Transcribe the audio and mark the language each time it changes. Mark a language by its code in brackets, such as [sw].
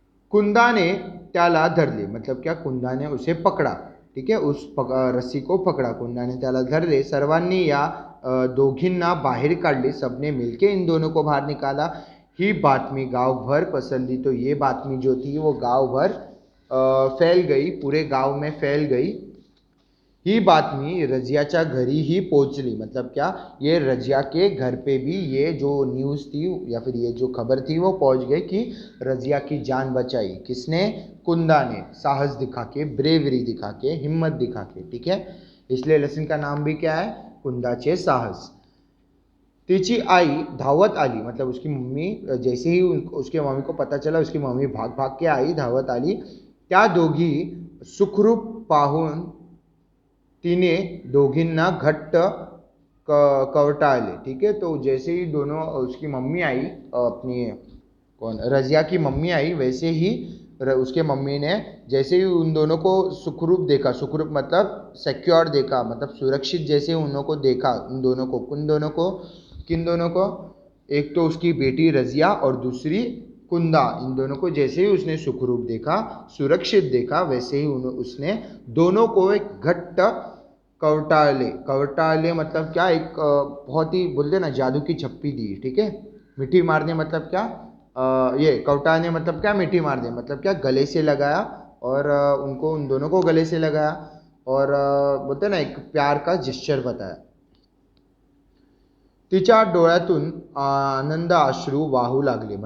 [mr] कुंदाने त्याला धरले. [hi] मतलब क्या? कुंदाने उसे पकड़ा, ठीक है. रस्सी को पकड़ा. [mr] कुंदाने त्याला धरले. सर्वांनी या दोघींना बाहेर काढले. [hi] सबने मिलके इन दोनों को बाहर निकाला. [mr] ही बातमी गांवभर पसरली. [hi] तो ये बातमी जो थी वो गांवभर फैल गई, पूरे गांव में फैल गई. [mr] ही बातमी रजियाच्या घरी ही पहुंचली. [hi] मतलब क्या? ये रजिया के घर पे भी ये जो न्यूज़ थी या फिर ये जो खबर थी वो पहुंच गई कि रजिया की जान बचाई. किसने? कुंदा ने. साहस दिखा के, ब्रेवरी दिखा के, हिम्मत दिखा के, ठीक है. इसलिए लेसन का नाम भी क्या है? कुंदाचे साहस. [mr] तिची आई धावत आली. [hi] मतलब उसकी मम्मी, जैसे ही उसके मम्मी को पता चला, उसकी मम्मी भाग भाग के आई, [mr] धावत आली. त्या दोघी सुखरूप पाहून तिने दोघींना घट्ट कवटाळले, [hi] ठीक है. तो जैसे ही दोनों, उसकी मम्मी आई, अपनी कौन, रजिया की मम्मी आई, वैसे ही उसके मम्मी ने जैसे ही उन दोनों को सुखरूप देखा, सुखरूप मतलब सिक्योर देखा, मतलब सुरक्षित जैसे उन को देखा, उन दोनों को, किन दोनों को? एक तो उसकी बेटी रजिया और दूसरी कुंदा. इन दोनों को जैसे ही उसने सुखरूप देखा, सुरक्षित देखा, वैसे ही उसने दोनों को एक [mr] घट्ट कवटाळले. [hi] कवटाळले मतलब क्या? एक बहुत ही, बोलते ना, जादू की छप्पी दी, ठीक है. मिठी मारने मतलब क्या? ये कवटाळने मतलब क्या? मिठी मारने मतलब क्या? गले से लगाया और उन दोनों को गले से लगाया और बोलते ना, एक प्यार का जेस्चर बताया. [mr] तिच्या डोळ्यातून आनंद अश्रू वाहू लागले.